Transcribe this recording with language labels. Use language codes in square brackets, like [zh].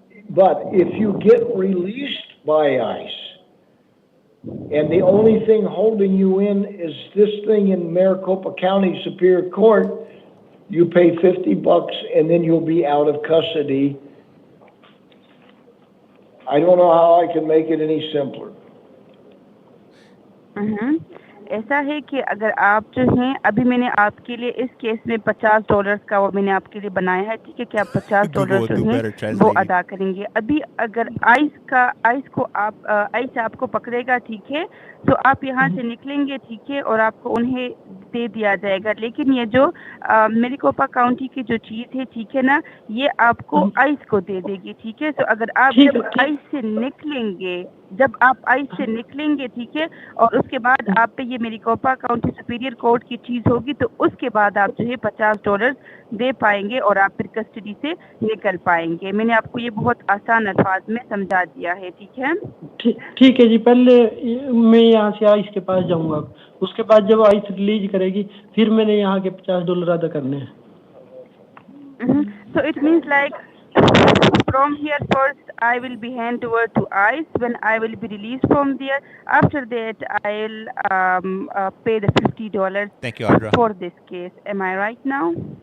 [en] But if you get released by ICE, and the only thing holding you in is this thing in Maricopa County Superior Court, you pay $50 and then you'll be out of custody. I don't know how I can make it any simpler. [hi] ऐसा है कि अगर आप जो हैं, अभी मैंने आपके लिए इस केस में $50 का वो मैंने आपके लिए बनाया है, ठीक है, कि आप $50 जो हैं वो अदा करेंगे। अभी अगर आइस आपको पकड़ेगा, ठीक है, तो आप यहाँ से निकलेंगे, ठीक है, और आपको उन्हें दे दिया जाएगा। लेकिन ये जो मैरिकोपा काउंटी की जो चीज़ है, ठीक है ना, ये आपको आइस को दे देगी, ठीक है। तो अगर आप जब आइस से निकलेंगे, ठीक है, और उसके बाद आप पे ये मैरिकोपा काउंटी सुपीरियर कोर्ट की चीज़ होगी, तो उसके बाद आप जो है $50 दे पाएंगे और आप फिर कस्टडी से निकल पाएंगे। मैंने आपको ये बहुत आसान अल्फाज में समझा दिया है, ठीक है। ठीक है जी, पहले मैं यहाँ से आइस के पास जाऊँगा, उसके बाद जब आइस रिलीज करेगी फिर मैंने यहाँ के $50 अदा करने हैं। [en] So it means like from here first I will be handed over to ICE when I will be released from there. After that I'll pay the $50 Thank you, Audra. for this case. Am I right now?